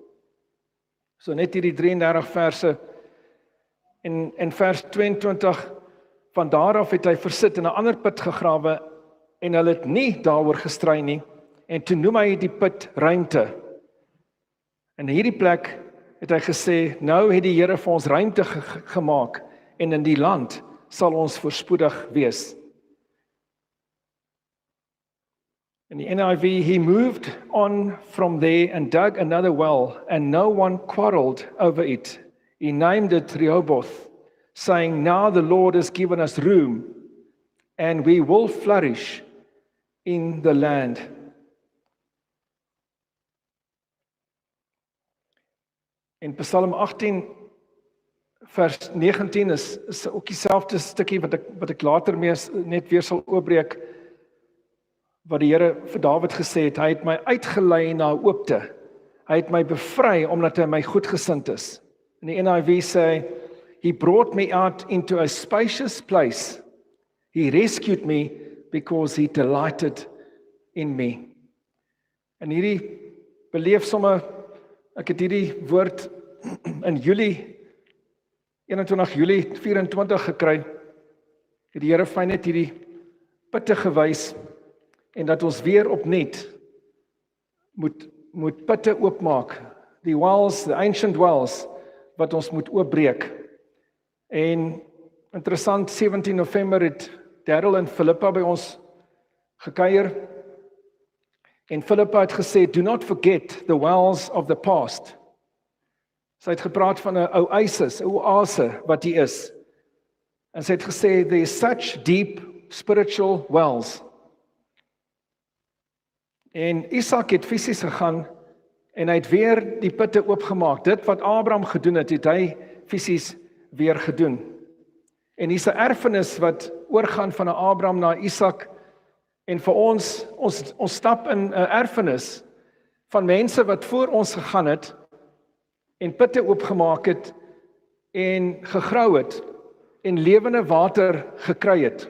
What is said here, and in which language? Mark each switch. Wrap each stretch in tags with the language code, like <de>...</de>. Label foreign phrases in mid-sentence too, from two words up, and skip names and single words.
<af>So net hierdie 33 verse en vers 22, van daar af het hy versit in 'n ander put gegrawe en hulle het nie daaroor gestry nie. En toe noem hy die put ruimte. En hierdie plek het hy gesê, nou het die Here vir ons ruimte gemaak en in die land sal ons voorspoedig wees.</af> <en>In the NIV, he moved on from there and dug another well, and no one quarreled over it. He named it Rehoboth, saying, now the Lord has given us room, and we will flourish in the land.</en> <af>In Psalm 18, vers 19 is ook dieselfde stukkie wat ek later net weer sal oopbreek, wat die Here vir Dawid gesê het, hy het my uitgelei na oopte. Hy het my bevry omdat hy my goedgesind is. In die NIV sê,</af> <en>he brought me out into a spacious place. He rescued me because he delighted in me.</en> <af>En hierdie beleef sommer, ek het hierdie woord in Julie 21 Julie 24 gekry. Het die Here vir net hierdie putte gewys en dat ons weer opnuut moet putte oopmaak. Die</af> <en>wells, the ancient wells</en> <af>wat ons moet oopbreek. En interessant, 17 November het Daryl en Philippa by ons gekuier. En Philippa het gesê,</af> <en>do not forget the wells of the past.</en> <af>Sy het gepraat van 'n oasis, 'n oase wat hy is. En sy het gesê,</af> <en>there is such deep spiritual wells.</en> <af>En Isak het fisies gegaan en hy het weer die putte oopgemaak. Dit wat Abraham gedoen het, het hy fisies weer gedoen. En hier's 'n erfenis wat oorgaan van Abraham na Isak. En vir ons stap in 'n erfenis van mense wat voor ons gegaan het en putte oopgemaak het en gegrou het en lewende water gekry het.</af>